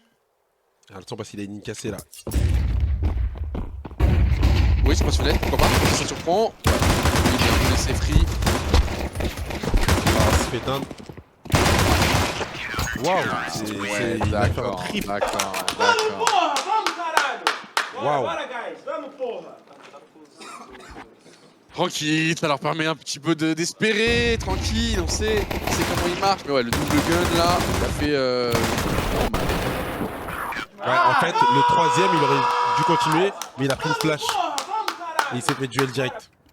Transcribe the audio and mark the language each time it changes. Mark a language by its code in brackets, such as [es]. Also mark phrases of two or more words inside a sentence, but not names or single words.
[fr] Ah, le temps parce qu'il a une ligne cassée là. Oui, c'est pas fenêtre, pourquoi pas. Ça surprend. Il est bien laissé free. Ah, c'est éteindre. Waouh, Ouais, il va faire un d'accord, triple. d'accord. [pt] Porra, vamos, caralho! Waouh. Bora, guys, vamos, porra! [fr] Tranquille, ça leur permet un petit peu d'espérer, tranquille, on sait comment il marche. Mais ouais, le double gun là, il a fait... Ouais, en fait, le troisième, il aurait dû continuer, mais il a pris une flash. Et il s'est fait duel direct.